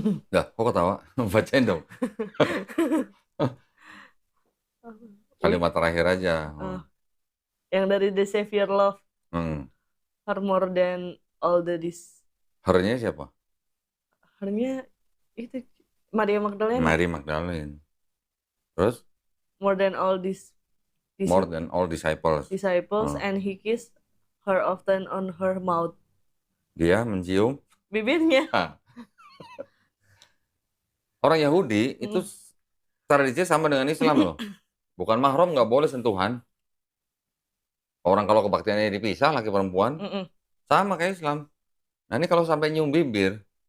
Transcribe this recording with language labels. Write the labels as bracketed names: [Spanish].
[Indonesian] Dah, kok ketawa? Bacain dong. Kalimat terakhir aja. Yang dari The Savior Love. [English] Her more than all the this. [Indonesian] Her-nya siapa? Her-nya itu Maria Magdalena. Mary Magdalene. Terus? [English] More than all this. More than all disciples. And he kissed her often on her mouth. [Indonesian] Dia mencium bibirnya. Orang Yahudi itu tradisinya sama dengan Islam loh. Bukan mahram, nggak boleh sentuhan. Orang kalau kebaktiannya dipisah laki perempuan, sama kayak Islam. Nah ini kalau sampai nyium bibir,